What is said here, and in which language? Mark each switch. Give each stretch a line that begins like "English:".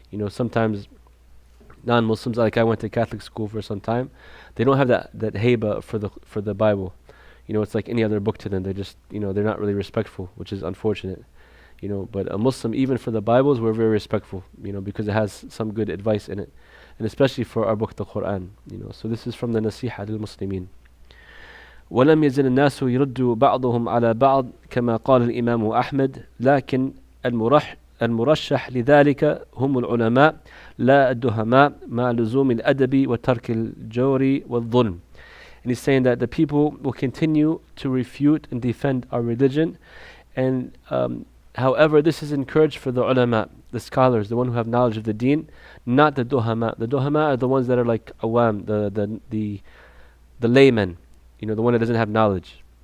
English: Sometimes non-Muslims, like I went to Catholic school for some time, they don't have that haiba for the Bible. It's like any other book to them. They're just they're not really respectful, which is unfortunate. But a Muslim, even for the Bibles, we're very respectful, because it has some good advice in it, and especially for our book, the Quran. So this is from the Nasiha lil Muslimin.
Arabic: ولم يزل الناس يرد بعضهم على بعض كما قال الإمام أحمد لكن المرشح لذلك هم العلماء لا الدهماء مع لزوم الأدب وترك الجور والظلم.
English: And he's saying that the people will continue to refute and defend our religion, and however, this is encouraged for the ulama, the scholars, the one who have knowledge of the deen, not the duhama. The duhama are the ones that are like awam, the laymen, the one that doesn't have knowledge.